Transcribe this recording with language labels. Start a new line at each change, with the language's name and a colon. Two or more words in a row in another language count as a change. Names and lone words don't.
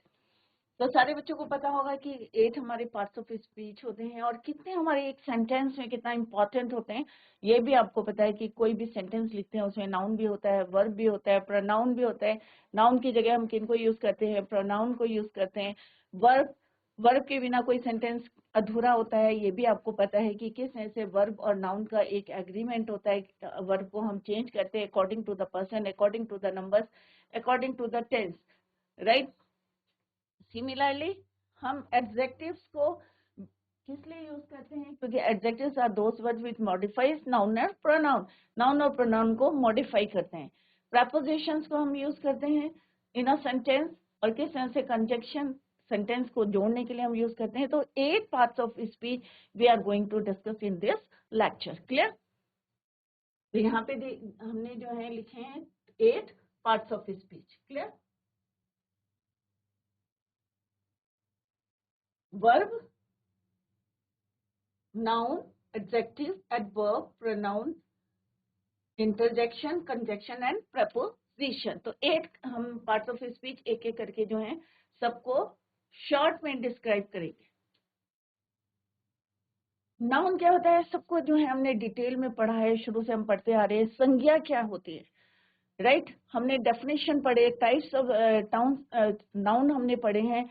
Hindi: तो सारे बच्चों को पता होगा कि 8 हमारे
English: parts of speech
Hindi: होते हैं और कितने हमारे एक सेंटेंस में कितना इंपॉर्टेंट होते हैं ये भी आपको पता है कि कोई भी सेंटेंस लिखते हैं उसमें नाउन भी होता है, वर्ब भी होता है, प्रोनाउन भी होता है। नाउन की जगह हम किनको यूज करते हैं, प्रोनाउन को यूज करते हैं। वर्ब वर्ब के बिना कोई सेंटेंस अधूरा होता है, ये भी आपको पता है कि किस तरह से वर्ब और नाउन का एक एग्रीमेंट होता है। वर्ब को हम चेंज करते हैं
English: according to the person, according to the numbers, according to the tense, right.
Hindi: सिमिलरली हम एडजेक्टिव्स को किस लिए यूज करते हैं, क्योंकि
English: adjectives are those words which modifies noun
Hindi: और प्रोनाउन। नाउन और प्रोनाउन को मॉडिफाई करते हैं। प्रेपोजिशंस को हम यूज करते हैं
English: in a sentence,
Hindi: और किस तरह से कंजंक्शन सेंटेंस को जोड़ने के लिए हम यूज करते हैं।
English: तो 8 parts of speech we are going to discuss in this lecture. क्लियर।
Hindi: तो यहाँ पे हमने जो है लिखे हैं 8
English: parts of speech.
Hindi: क्लियर। वर्ब,
English: noun, adjective, adverb, pronoun, interjection, conjunction and preposition।
Hindi: तो 8 हम
English: parts of speech
Hindi: एक एक करके जो है सबको शॉर्ट में डिस्क्राइब करेंगे। नाउन क्या होता है, सबको जो है हमने डिटेल में पढ़ा है, शुरू से हम पढ़ते आ रहे हैं। संज्ञा क्या होती है, राइट। हमने डेफिनेशन पढ़े,
English: types of noun
Hindi: हमने पढ़े हैं।